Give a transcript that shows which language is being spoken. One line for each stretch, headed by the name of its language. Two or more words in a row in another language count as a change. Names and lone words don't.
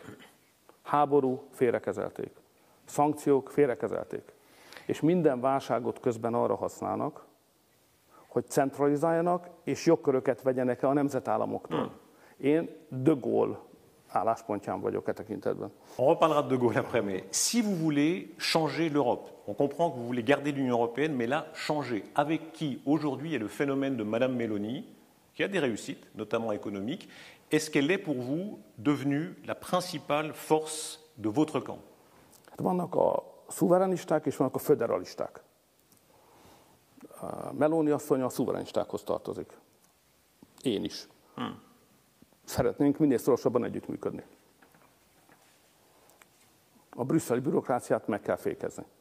Hungarian: Háború, félrekezelték. Szankciók, félrekezelték. És minden válságot közben arra használnak, hogy centralizáljanak és jogköröket vegyenek el a nemzetállamoktól. Én de Gaulle álláspontján vagyok e tekintetben.
French: On reparlera de Gaulle après, mais si vous voulez changer l'Europe, on comprend que vous voulez garder l'Union européenne, mais là, changer. Avec qui aujourd'hui est le phénomène de Madame Meloni, qui a des réussites, notamment économiques, est-ce qu'elle est pour vous devenue la principale force de votre camp?
Hungarian: Hát vannak a szuverenisták és vannak a föderalisták. Meloni asszony a szuverenistákhoz tartozik. Én is. Szeretnénk minél szorosabban együttműködni. A brüsszeli bürokráciát meg kell fékezni.